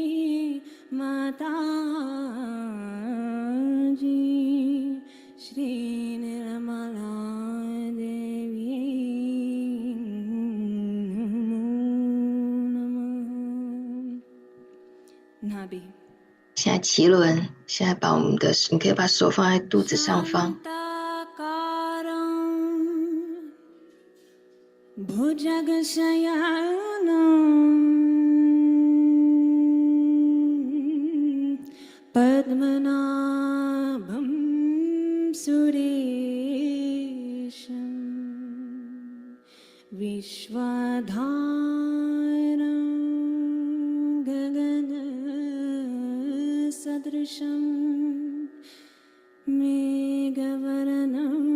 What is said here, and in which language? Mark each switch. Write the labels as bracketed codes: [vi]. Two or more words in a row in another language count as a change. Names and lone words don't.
[sa] माताजी श्री निर्मला देवी नमो नमः नाभि [zh] 现在脐轮，现在把我们的，你可以把手放在肚子上方， [sa] भुजगशयनं पद्मनाभं सुरेशं विश्वधारं गगनसदृशं मेघवर्णं